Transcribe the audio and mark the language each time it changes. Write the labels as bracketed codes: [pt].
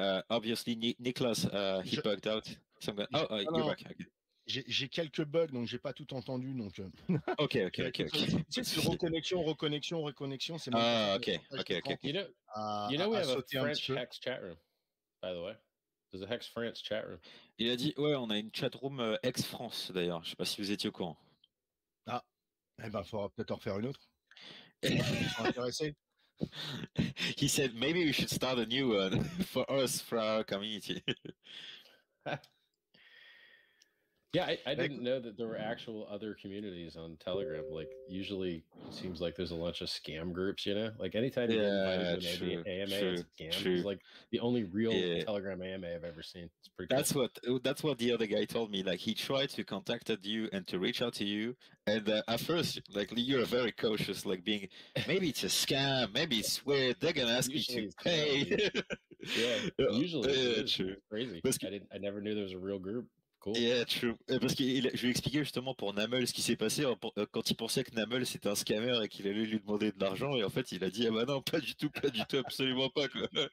[en] Obviously, Nicholas, he bugged out. So you're back. Okay. [fr] J'ai quelques bugs, donc j'ai pas tout entendu. Donc. Ok. C'est reconnexion. C'est ok. [en] You know, we have a French Hex chat room, by the way. There's a Hex France chat room. [fr] Il a dit, ouais, on a une chat room ex-France d'ailleurs. Je sais pas si vous étiez au courant. Ah, eh ben, faudra peut-être en refaire une autre. Ils sont intéressés. [en] He said maybe we should start a new one for us, for our community. Yeah, I didn't know that there were actual other communities on Telegram. Like usually it seems like there's a bunch of scam groups, you know? Like anytime you get invited to an AMA, it's a scam. It's like the only real Telegram AMA I've ever seen. It's pretty cool. That's what the other guy told me. Like he tried to contacted you and to reach out to you, and at first, like you're very cautious, like being maybe it's a scam, maybe it's weird. They're gonna ask you to pay. Usually it's crazy. I never knew there was a real group. Cool. Yeah, true. [fr] Parce que je lui ai expliqué justement pour Namel ce qui s'est passé quand il pensait que Namel c'était un scammer et qu'il allait lui demander de l'argent, et en fait il a dit ah bah non, pas du tout, absolument pas quoi.